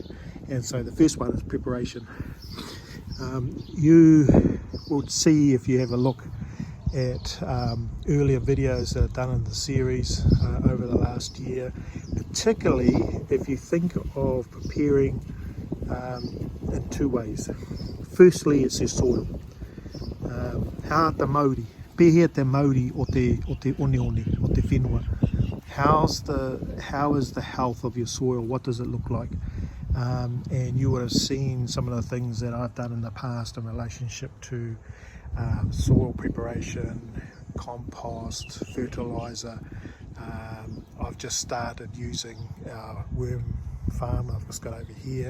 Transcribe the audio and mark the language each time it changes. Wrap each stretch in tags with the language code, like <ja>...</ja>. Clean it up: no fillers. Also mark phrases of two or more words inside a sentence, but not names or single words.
<en>And so the first one is preparation. You will see, if you have a look at earlier videos that are done in the series over the last year, particularly if you think of preparing in 2 ways. Firstly, it's your soil.</en> <mi>How te Māori, pēhea te Māori o te one o te whenua.</mi> <en>How is the health of your soil? What does it look like? And you would have seen some of the things that I've done in the past in relationship to soil preparation, compost, fertilizer. I've just started using our worm farm I've just got over here.</en>